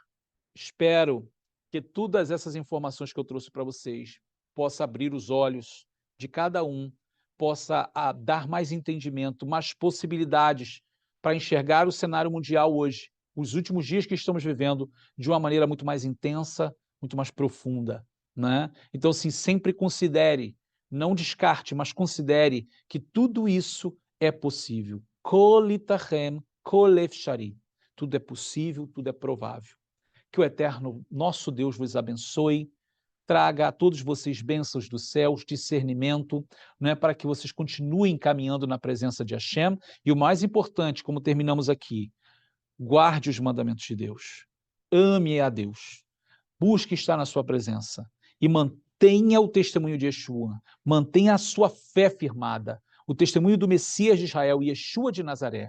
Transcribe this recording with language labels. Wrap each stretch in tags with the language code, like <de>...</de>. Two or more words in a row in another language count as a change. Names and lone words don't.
<pt>Espero que todas essas informações que eu trouxe para vocês possa abrir os olhos de cada um, possa dar mais entendimento, mais possibilidades para enxergar o cenário mundial hoje, os últimos dias que estamos vivendo, de uma maneira muito mais intensa, muito mais profunda, né? Então, assim, sempre considere, não descarte, mas considere que tudo isso é possível.</pt> <he>כל איתכם, כל אפשרי.</he> <pt>Tudo é possível, tudo é provável. Que o eterno nosso Deus vos abençoe, traga a todos vocês bênçãos dos céus, discernimento, não é, para que vocês continuem caminhando na presença de Hashem. E o mais importante, como terminamos aqui, guarde os mandamentos de Deus, ame a Deus, busque estar na sua presença e mantenha o testemunho de Yeshua, mantenha a sua fé firmada, o testemunho do Messias de Israel, Yeshua de Nazaré.</pt>